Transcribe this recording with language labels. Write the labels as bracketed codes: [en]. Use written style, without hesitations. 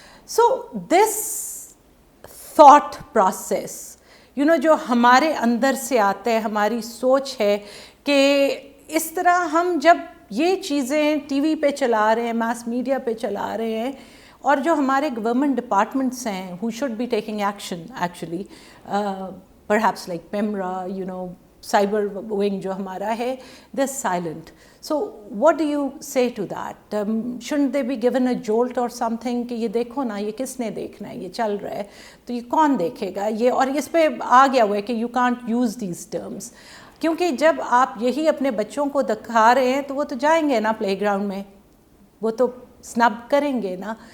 [en] So this thought process, [ur] جو ہمارے اندر سے آتا ہے, ہماری سوچ ہے کہ اس طرح ہم جب یہ چیزیں ٹی وی پہ چلا رہے ہیں, ماس میڈیا پہ چلا رہے ہیں, اور جو ہمارے گورنمنٹ ڈپارٹمنٹس ہیں [en] who should be taking action actually, perhaps like PEMRA, cyber wing [ur] جو ہمارا ہے, [en] they're silent. So what do you say to that? Shouldn't they be given a jolt or something [ur] کہ یہ دیکھو نا, یہ کس نے دیکھنا ہے, یہ چل رہا ہے تو یہ کون دیکھے گا یہ, اور اس پہ آ گیا ہوا ہے کہ [en] you can't use these terms, [ur] کیونکہ جب آپ یہی اپنے بچوں کو دکھا رہے ہیں تو وہ تو جائیں گے نا پلے گراؤنڈ میں, وہ تو سنب کریں گے نا.